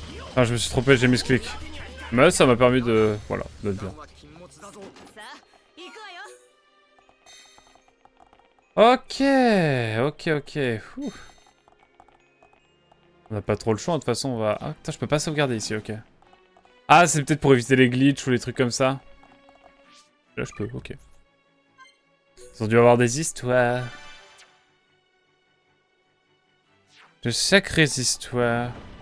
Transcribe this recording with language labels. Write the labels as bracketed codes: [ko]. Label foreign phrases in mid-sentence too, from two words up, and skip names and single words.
[fr] Ah, je me suis trompé, j'ai mis ce clic. Mais ça m'a permis de... Voilà, d'être bien. [ja] さあ行くわよ。 [fr] Ok. Ouh. On n'a pas trop le choix, de toute façon on va... Ah putain, je peux pas sauvegarder ici, ok. Ah, c'est peut-être pour éviter les glitches ou les trucs comme ça. Là je peux, ok. Ils ont dû avoir des histoires. De sacrées histoires.